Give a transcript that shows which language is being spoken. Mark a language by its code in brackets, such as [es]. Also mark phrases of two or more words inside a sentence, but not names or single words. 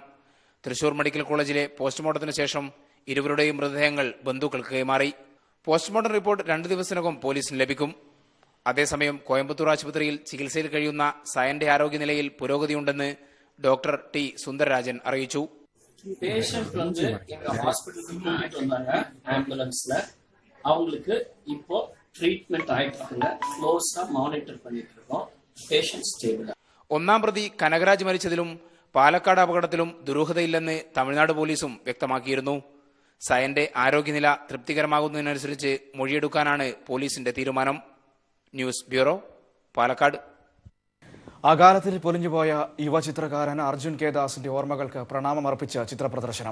[ml] തൃശൂർ മെഡിക്കൽ കോളേജിലെ പോസ്റ്റ്മോർട്ടത്തിന് ശേഷം ഇരുവരുടെയും മൃതദേഹങ്ങൾ ബന്ധുക്കൾക്ക് കൈമാറി. പോസ്റ്റ്മോർട്ടം റിപ്പോർട്ട് 2 ദിവസത്തിനകം പോലീസിന് ലഭിക്കും. അതേസമയം കോയമ്പത്തൂർ ആശുപത്രിയിൽ ചികിത്സയിൽ കഴിയുന്ന സയന്റെ ആരോഗ്യനിലയിൽ പുരോഗതിയുണ്ടെന്ന് ഡോക്ടർ ടി സുന്ദരരാജൻ അറിയിച്ചു. [ta] அவங்களுக்கு இப்போ ட்ரீட்மெண்ட் ஆயிட்டு இருக்குங்க. க்ளோஸா மானிட்டர் பண்ணிட்டு இருக்கோம். [en] patient stable. [ml] 1ാം പ്രതി കനകരാജ് മരിച്ചതിലും പാലക്കാട് അപകടത്തിലും ദുരൂഹതയില്ലെന്ന് തമിഴ്നാട് പോലീസും വ്യക്തമാക്കിയിരുന്നു. സയന്റെ ആരോഗ്യനില തൃപ്തികരമാകുന്നതിനനുസരിച്ച് മൊഴിയെടുക്കാനാണ് പോലീസിന്റെ തീരുമാനം. ന്യൂസ് ബ്യൂറോ, പാലക്കാട്. അകാലത്തിൽ പൊലിഞ്ഞുപോയ യുവചിത്രകാരൻ അർജുൻ കെ ദാസിന്റെ ഓർമ്മകൾക്ക് പ്രണാമമർപ്പിച്ച് ചിത്രപ്രദർശനം.